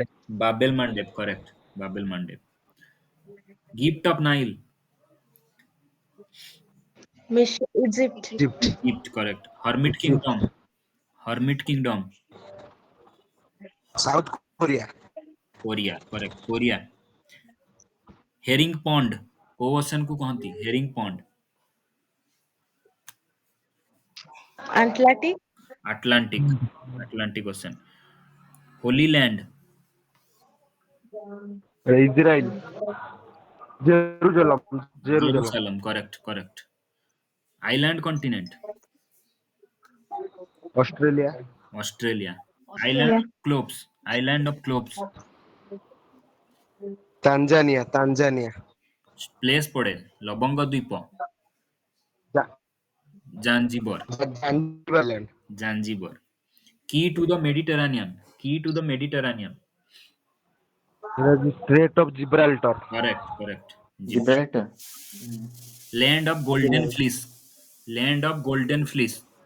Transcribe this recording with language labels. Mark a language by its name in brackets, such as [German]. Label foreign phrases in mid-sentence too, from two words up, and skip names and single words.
[English] Babel Mandeb. Correct. Babel Mandeb. Gift of Nile. Egypt. Egypt. Egypt. Correct. Hermit Kingdom. Hermit Kingdom. South Korea. Korea. Correct. Korea. Herring Pond. [Odia] କୋଉ ଓସେନ କୁ କହନ୍ତି? [English] Herring Pond. Atlantic. Atlantic. Atlantic Ocean. Holy Land. Israel. Jerusalem. Jerusalem. Jerusalem. Correct. Correct. Island continent. Australia. Australia. Island of Clubs. Island of Clubs. Tanzania. Tanzania. [Odia] Place ପଡେ ଲବଙ୍ଗ ଦ୍ୱୀପ. [English] Zanzibar. Zanzibar land. Zanzibar. Key to the Mediterranean. Key to the Mediterranean. Strait of Gibraltar. Correct. Correct. Gibraltar. Land of Golden Fleece. Land of Golden Fleece.